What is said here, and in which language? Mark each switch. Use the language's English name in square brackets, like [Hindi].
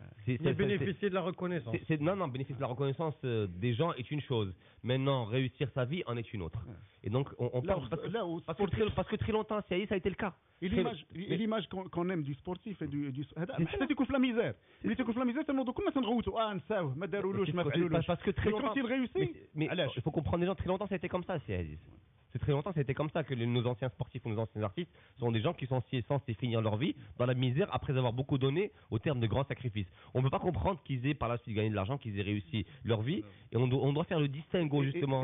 [French] Mais bénéficier de la reconnaissance. Non, bénéficier de la reconnaissance des gens est une chose. Maintenant, réussir sa vie en est une autre. Et donc, on parle parce que très longtemps, ça a été le cas. Et l'image qu'on aime du sportif et du [Arabic] حتى تكون في [French] la misère. [Arabic] اللي تكون في [French] la misère, [Arabic] تنوضوا كلنا تنغوتوا نساوه ما دارولوش ما فعلولوش. [French] Parce que très longtemps, quand il réussit, mais il faut comprendre, les gens très longtemps, ça a été comme ça, c'est c'est très longtemps, c'était comme ça que nos anciens sportifs ou nos anciens artistes sont des gens qui sont censés finir leur vie dans la misère après avoir beaucoup donné au terme de grands sacrifices. On ne peut pas comprendre qu'ils aient par la suite gagné de l'argent, qu'ils aient réussi leur vie, et on doit faire le distinguo justement.